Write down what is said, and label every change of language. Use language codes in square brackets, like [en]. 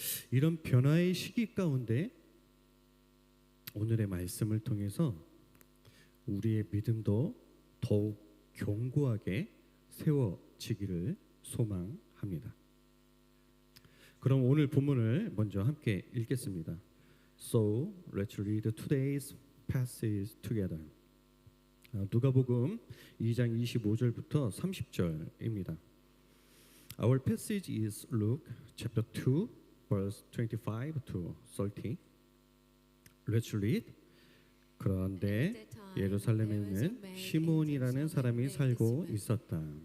[ko] 이런 변화의 시기 가운데 오늘의 말씀을 통해서 우리의 믿음도 더욱 견고하게 세워지기를 소망합니다. 그럼 오늘 본문을 먼저 함께 읽겠습니다. [en] So let's read today's passage together. [ko] 누가복음 2장 25절부터 30절입니다. [en] Our passage is Luke chapter 2 verse 25 to 30. Let's read. [ko] 그런데 예루살렘에는 시므온이라는 사람이 살고 있었다.